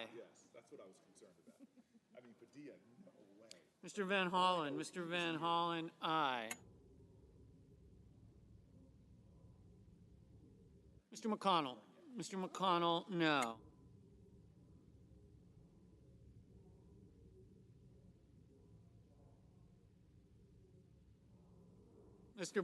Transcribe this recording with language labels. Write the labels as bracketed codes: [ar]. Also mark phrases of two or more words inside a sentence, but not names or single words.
[en] Yes, that's what I was concerned about. I mean, Padilla, no way. Mr. Van Hollen, aye. Mr. McConnell, no. Mr.